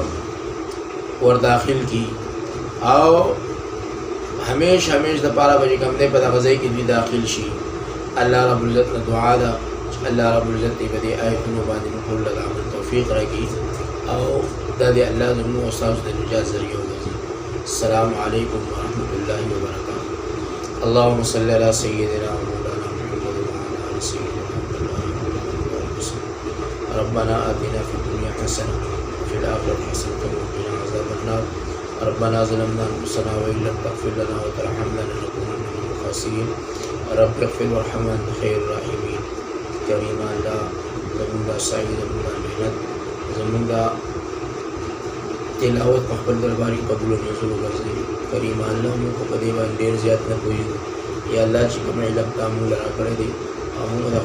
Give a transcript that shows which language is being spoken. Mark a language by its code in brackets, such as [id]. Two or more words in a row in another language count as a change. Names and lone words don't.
[ps] ور داخل کی او همیشه د پاره به کوم دی په دغه ځای کې دوی داخل شي الله [ar] رب العزت [ps] نه دعا ده الله [ar] رب العزت [ps] دې په دې آیتونو باندې موږ له عمل توفیق راکړي او دا دې الله زموږ استاد د نجات ذریعہ وګرځي [ar] السلام علیکم ورحمۃ اللہ وبرکاتہ اللهم صل علی سیدنا مولانا محمد وعلى آل سیدنا محمد ربنا آتنا فی الدنیا حسنة وفي الآخرة حسنة وقنا عذاب النار ربنا ظلمنا أنفسنا وإن لم تغفر لنا وترحمنا لنكونن من الخاسرين رب اغفر وارحم وأنت خير الراحمين [ps] کریم الله زمونږ سعی زمونږ محنت زمونږ تلاوت په خپل دربار کې قبول او منظور وګرځي کریم الله موږ په دې باندې ډېر زیات نه پوهېږو یا الله چې کوم علم تا موږ راکړی دی او موږ د